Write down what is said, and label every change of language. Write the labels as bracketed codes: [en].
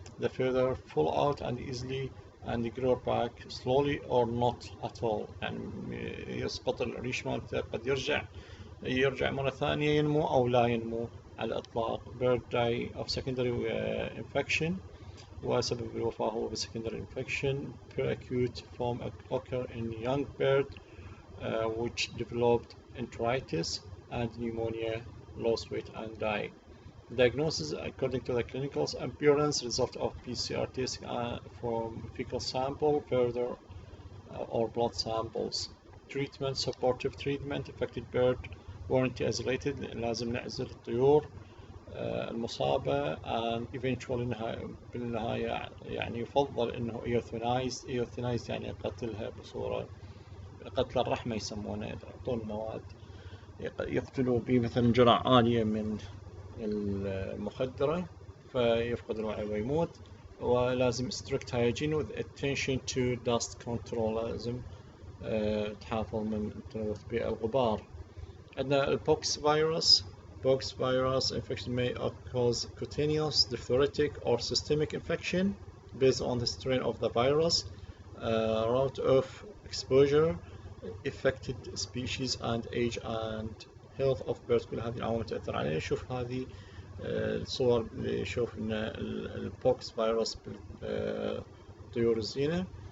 [en] The feather fall out and easily and grow back slowly or not at all. [ar] يعني يسقط الريش مالته، قد يرجع مرة ثانية ينمو أو لا ينمو على الإطلاق. [en] Bird die of secondary infection، [ar] وسبب الوفاة هو [en] secondary infection. Acute form occur in young bird which developed enteritis and pneumonia, lost weight and die. Diagnosis according to the clinical appearance, result of PCR test from fecal sample, further or blood samples. Treatment, supportive treatment, affected bird warranty isolated، [ar] لازم نعزل الطيور المصابة [en] and eventually [ar] بالنهاية يعني يفضل انه euthanize يعني قتلها بصورة قتل الرحمة يسمونه، يعطون مواد يقتلوا به مثلا جرعة عالية من المخدرة فيفقد الوعي ويموت. [en] ولازم strict hygiene with attention to dust control، [ar] لازم تحافظ من تلوث بالغبار. عندنا البوكس فيروس. [en] Pox virus infection may cause cutaneous, diphtheritic or systemic infection based on the strain of the virus, route of exposure, affected species and age and health of birds. [ar] كل هذه العوامل تأثر عليه. شوف هذه الصور اللي شوف ان البوكس فيروس بالطيور الزينة.